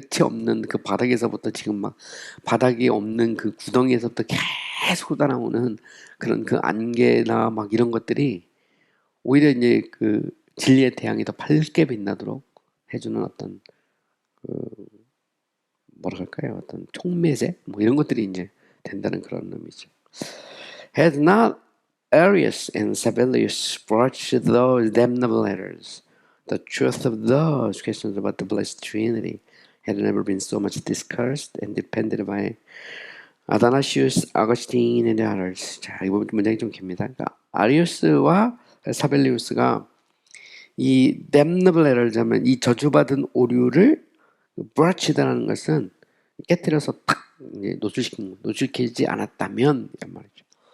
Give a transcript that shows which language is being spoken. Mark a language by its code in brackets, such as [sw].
[ko] 끝이 없는 그 바닥에서부터 지금 막 바닥이 없는 그 구덩이에서부터 계속 쏟아나오는 그런 그 안개나 막 이런 것들이 오히려 이제 진리의 태양이 더 밝게 빛나도록 해주는 어떤 뭐라 할까요? 어떤 촉매제 뭐 이런 것들이 이제 된다는 그런 의미죠. [en] Had not Arius and Sabellius broached those damnable letters, the truth of those questions about the blessed Trinity had never been so much discussed and defended by Athanasius, Augustine, and others. [ko] 자, 이 부분 문장이 좀 깁니다. 그러니까 아리우스와 사벨리우스가 이 [en] damnable error [ko] 를 하면 이 저주받은 오류를 broached라는 것은 깨뜨려서 탁 노출시키지 않았다면 이란 말이죠.